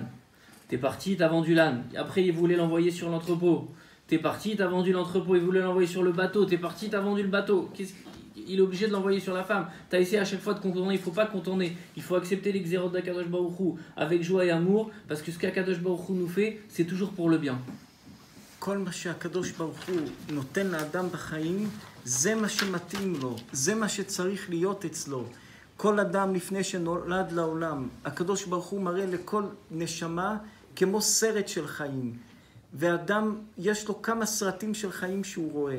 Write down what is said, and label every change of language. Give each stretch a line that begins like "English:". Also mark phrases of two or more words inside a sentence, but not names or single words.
French: T'es parti, t'as vendu l'âne. Après, il voulait l'envoyer sur l'entrepôt. T'es parti, t'as vendu l'entrepôt, il voulait l'envoyer sur le bateau. T'es parti, t'as vendu le bateau. Il est obligé de l'envoyer sur la femme. T'as essayé à chaque fois de contourner, il ne faut pas contourner. Il faut accepter les xérotes d'
Hebrew: הקדוש ברוך הוא
French: avec joie et amour, parce que ce qu'
Hebrew: הקדוש ברוך הוא
French: nous fait, c'est toujours pour le bien.
Hebrew: כל מה שהקדוש ברוך הוא נותן לאדם בחיים, זה מה שמתאים לו, זה מה שצריך להיות אצלו. כל אדם לפני שנולד לעולם, הקדוש ברוך הוא מראה לכל נשמה כמו סרט של חיים. ואדם, יש לו כמה סרטים של חיים שהוא רואה.